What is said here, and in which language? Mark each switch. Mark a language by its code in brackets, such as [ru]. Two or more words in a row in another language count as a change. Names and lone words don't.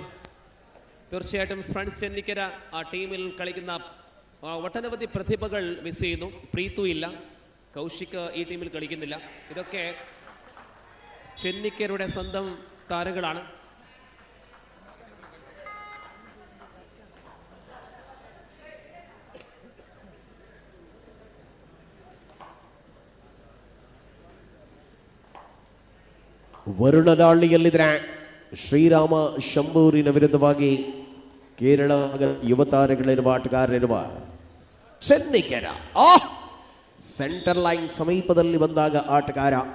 [ml] തീർച്ചയായിട്ടും ഫ്രണ്ട്സ് ചെന്നിക്കര ആ ടീമിൽ കളിക്കുന്ന ഒട്ടനവധി പ്രതിഭകൾ മിസ് ചെയ്യുന്നു. പ്രീതു ഇല്ല, കൗശിക് ഈ ടീമിൽ കളിക്കുന്നില്ല. ഇതൊക്കെ ചെന്നിക്കരുടെ സ്വന്തം താരങ്ങളാണ്. [kn] ವರುಣ ದಾಳಿಯಲ್ಲಿದ್ರೆ ಶ್ರೀರಾಮ ಶಂಭೂರಿನ ವಿರುದ್ಧವಾಗಿ ಕೇರಳ ಯುವ ತಾರೆಗಳಿರುವ ಆಟಗಾರರಿರುವ ಚೆನ್ನಿಕೆರ ಸೆಂಟರ್ ಲೈನ್ ಸಮೀಪದಲ್ಲಿ ಬಂದಾಗ ಆಟಗಾರ